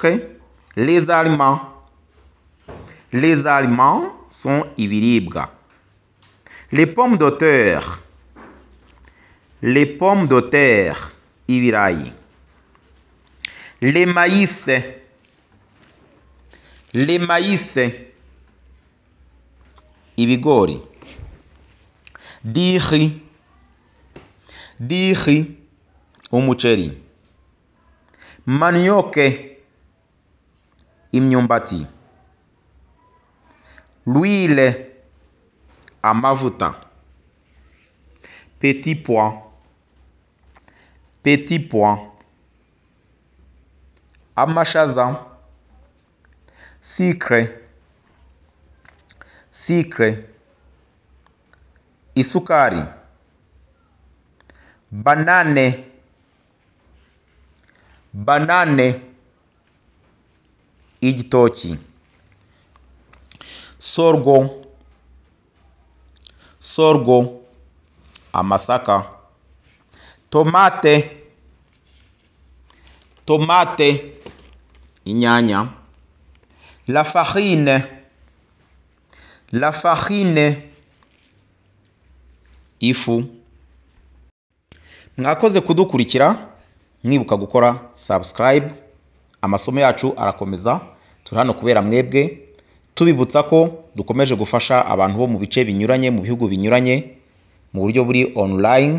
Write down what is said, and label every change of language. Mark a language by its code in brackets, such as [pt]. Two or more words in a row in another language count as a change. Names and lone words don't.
[fr] Les aliments. Les aliments sont ibiribwa. Les pommes de terre. Les pommes de terre, ibirayi. Les maïs. Les maïs, [rw] ibigori. [fr] Diri. Diri. [rw] Umuceri. Manioke, imyumbati. [fr] L'huile, amavuta. Petit pois. Petit pois. [rw] Amashaza. Sucre. [fr] Sucre. Isukari. Banane. Banane. [rw] Igitoki. Sorgo. [fr] Sorgo. Amasaka. Tomate. Tomate. [rw] Inyanya. [fr] La farine. La farine. [rw] Ifu. Mwakoze kudukurikira. Mwibuka gukora subscribe. Amasomo yacu arakomeza. Turi hano kubera mwebwe. Tubibutsa ko dukomeje gufasha abantu bo mu bice binyuranye mu bihugu binyuranye mu buryo buri online.